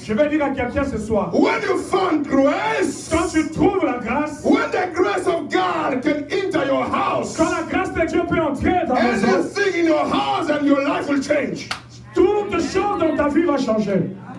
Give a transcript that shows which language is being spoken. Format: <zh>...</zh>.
<fr>Je vais dire à quelqu'un ce soir,</fr> <en>When you found grace,</en> <fr>quand tu trouves la grâce,</fr> <en>when the grace of God can enter your house,</en> <fr>quand la grâce de Dieu peut entrer dans ta maison,</fr> <en>anything in your house and your life will change.</en> <fr>toute chose dans ta vie va changer.</fr>